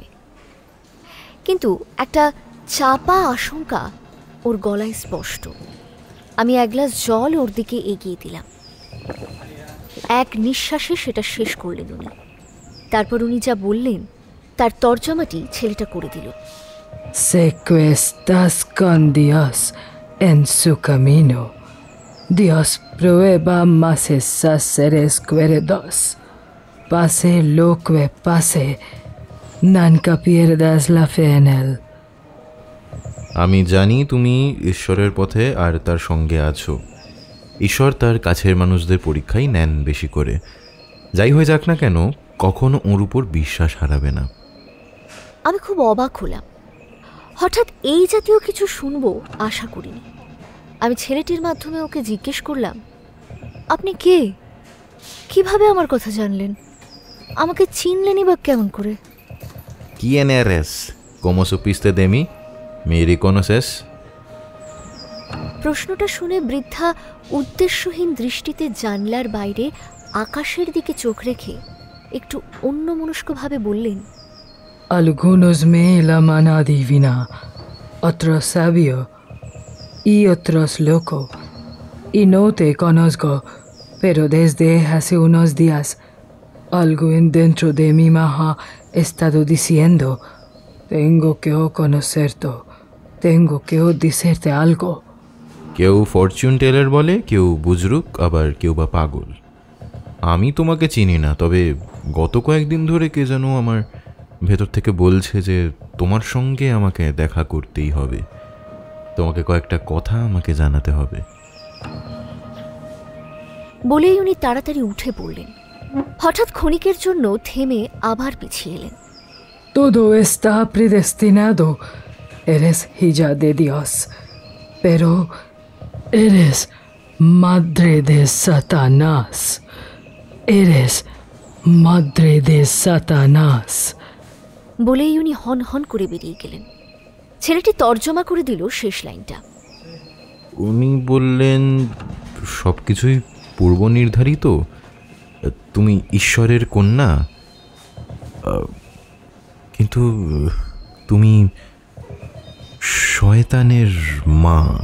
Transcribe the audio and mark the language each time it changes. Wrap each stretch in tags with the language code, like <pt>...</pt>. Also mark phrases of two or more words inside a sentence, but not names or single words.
<bn>কিন্তু একটা চাপা আশঙ্কা ওর গলায় স্পষ্ট। আমি এক গ্লাস জল ওর দিকে এগিয়ে দিলাম। এক নিঃশ্বাসে সেটা শেষ করলেন উনি। তারপর উনি যা বললেন তার তর্জমাটি ছেলেটা করে দিল।</bn> <es>Sé que estás con Dios en su camino. Dios prueba más esas seres cuerdos. Pase lo que pase, nunca pierdas la fe en él.</es> <bn>আমি জানি তুমি ঈশ্বরের পথে আর তার সঙ্গে আছো। ঈশ্বর তার কাছের মানুষদের পরীক্ষাই নেন বেশি করে। যাই হয়ে যাক না কেন, কখনো ওর উপর বিশ্বাস হারাবে না। আমি খুব অবাক হলাম। হঠাৎ এই জাতীয় কিছু শুনবো আশা করিনি। আমি ছেলেটির মাধ্যমে ওকে জিজ্ঞেস করলাম, আপনি কে? কিভাবে আমার কথা জানলেন? আমাকে চিনলেনই বা কেমন করে?</bn> <es>¿Quién eres? ¿Cómo supiste de mí? ¿Me reconoces?</es> <bn>প্রশ্নটা শুনে বৃদ্ধা উদ্দেশ্যহীন দৃষ্টিতে জানলার বাইরে আকাশের দিকে চোখ রেখে একটু অন্যমনস্কভাবে বললেন,</bn> <es>Algunos me llaman adivina, otros sabio y otros loco. Y no te conozco, pero desde hace unos días algo dentro de mí me ha estado diciendo, tengo que conocerte, tengo que decirte algo.</es> <bn>কেউ ফরচুন টেলার বলে, কেউ বুজরুক, আবার কেউ বা পাগল। আমি তোমাকে চিনি না, তবে গত কয়েকদিন ধরে কে যেন আমার ভেতর থেকে বলছে যে তোমার সঙ্গে আমাকে দেখা করতেই হবে, তোমাকে কয়েকটা কথা আমাকে জানাতে হবে। বলেই উনি তাড়াতাড়ি উঠে পড়লেন। হঠাৎ ক্ষণিকের জন্য থেমে আবার পিছিয়ে এলেন।</bn> <es>Todo está predestinado, eres hija de Dios, pero eres madre de Satanás, eres madre de Satanás.</es> <bn>বলেই উনি হন হন করে বেরিয়ে গেলেন। ছেলেটি তর্জমা করে দিল শেষ লাইনটা। উনি বললেন, সব কিছুই পূর্ব নির্ধারিত, তুমি ঈশ্বরের কন্যা, কিন্তু তুমি শয়তানের মা।</bn>